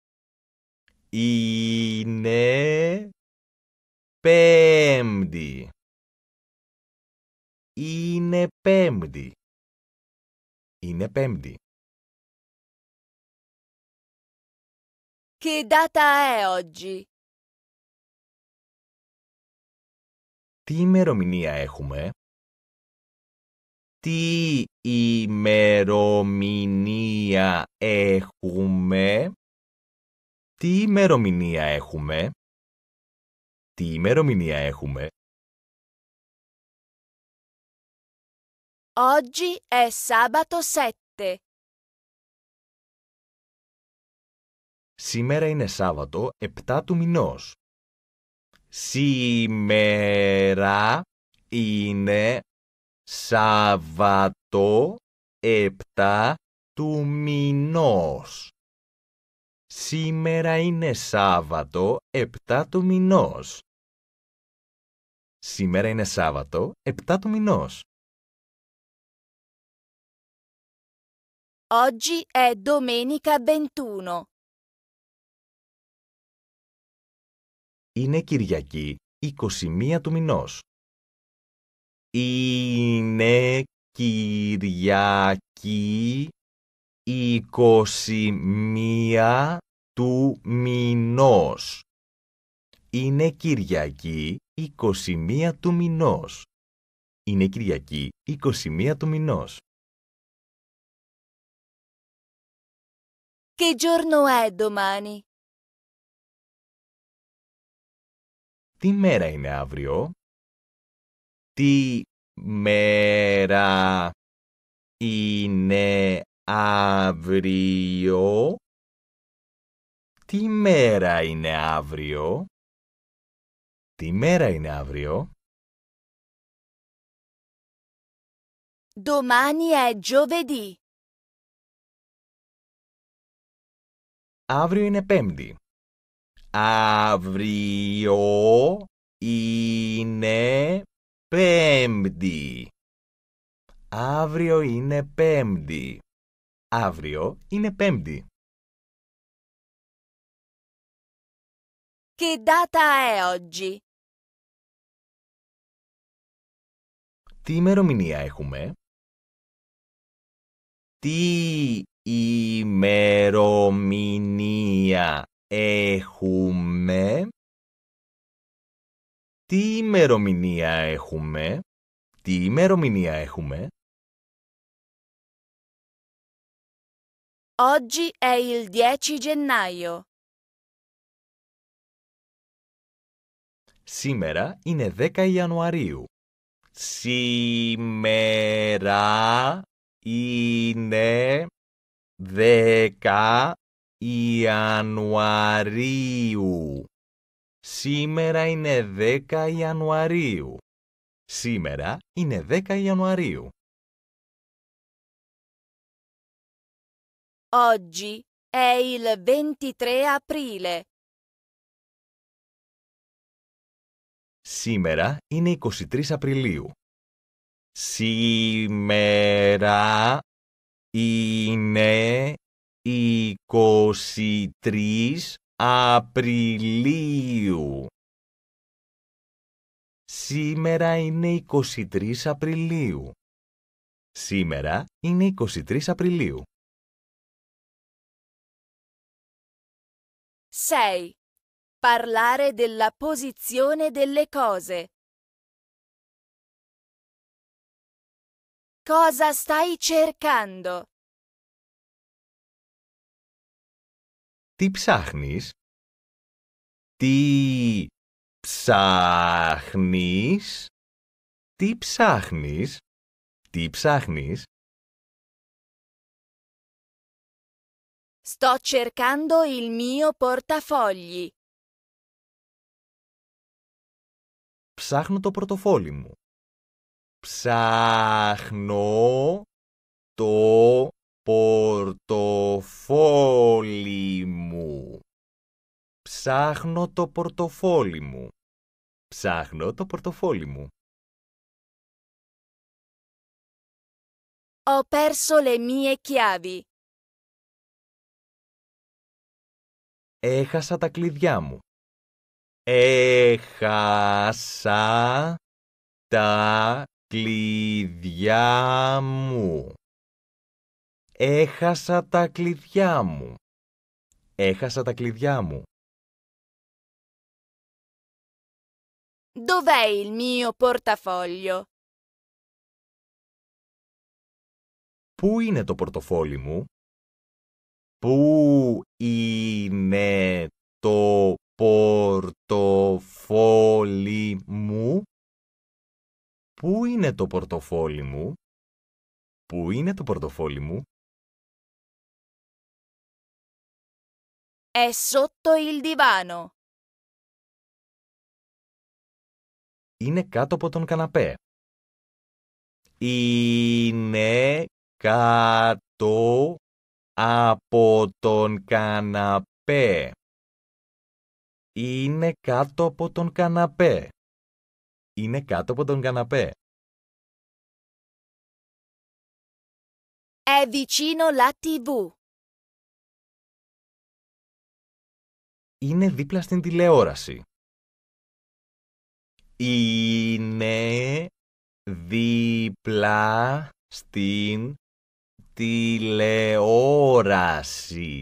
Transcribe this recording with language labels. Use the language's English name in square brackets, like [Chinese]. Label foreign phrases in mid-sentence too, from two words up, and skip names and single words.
[Greek] Είναι Πέμπτη. Είναι Πέμπτη. Είναι Πέμπτη. [Italian] Che data è oggi? [Greek] Τι ημερομηνία έχουμε? Τι ημερομηνία έχουμε? Τι ημερομηνία έχουμε? Τι ημερομηνία έχουμε? [Italian] Oggi è sabato 7. [Greek] Σήμερα είναι Σάββατο 7 του μηνός. Σήμερα είναι Σάββατο 7 του μηνός. Σήμερα είναι Σάββατο 7 του μηνός. Σήμερα είναι Σάββατο 7 του μηνός. [Italian] Oggi è domenica 21. [Greek] Είναι Κυριακή 21 του μηνός. Είναι Κυριακή 21 του μηνός. Είναι Κυριακή 21 του μηνός. Είναι Κυριακή 21 του μηνός. [Italian] Che giorno è domani? [Greek] Τι μέρα είναι αύριο? Τι μέρα είναι αύριο? Τι μέρα είναι αύριο? Τι μέρα είναι αύριο? [Italian] Domani è giovedì. [Greek] Αύριο είναι Πέμπτη. Αύριο είναι Πέμπτη. Αύριο είναι Πέμπτη. Αύριο είναι Πέμπτη. [Italian] Che data è oggi? [Greek] Τι ημερομηνία έχουμε? Τι ημερομηνία έχουμε? Τι ημερομηνία έχουμε? Τι ημερομηνία έχουμε? [Italian] Oggi è il 10 gennaio. [Greek] Σήμερα είναι 10 Ιανουαρίου. Σήμερα είναι 10 Ιανουαρίου. Σήμερα είναι 10 Ιανουαρίου. Σήμερα είναι 10 Ιανουαρίου. [Italian] Oggi è il 23 aprile. [Greek] Σήμερα είναι 23 Απριλίου. Σήμερα είναι 23 Απριλίου. Σήμερα είναι 23 Απριλίου. Σήμερα είναι 23 Απριλίου. 6. [Italian] Parlare della posizione delle cose. Cosa stai cercando? [Greek] Τι ψάχνεις? Τι ψάχνεις? Τι ψάχνεις? Τι ψάχνεις? [Italian] Sto cercando il mio portafogli. [Greek] Ψάχνω το πορτοφόλι μου. Ψάχνω το πορτοφόλι μου. Ψάχνω το πορτοφόλι μου. Ψάχνω το πορτοφόλι μου. [Italian] Ho perso le mie chiavi. [Greek] Έχασα τα κλειδιά μου. Έχασα τα κλειδιά μου. Έχασα τα κλειδιά μου. Έχασα τα κλειδιά μου. [Italian] Dov'è il mio portafoglio? [Greek] Πού είναι το πορτοφόλι μου? Πού είναι το πορτοφόλι μου? Πού είναι το πορτοφόλι μου? Πού είναι το πορτοφόλι μου? [Italian] È sotto il divano. [Greek] Είναι κάτω από τον καναπέ. Είναι κάτω από τον καναπέ. Είναι κάτω από τον καναπέ. Είναι κάτω από τον καναπέ. [Italian] È vicino la TV. [Greek] Είναι δίπλα στην τηλεόραση. Είναι δίπλα στην τηλεόραση.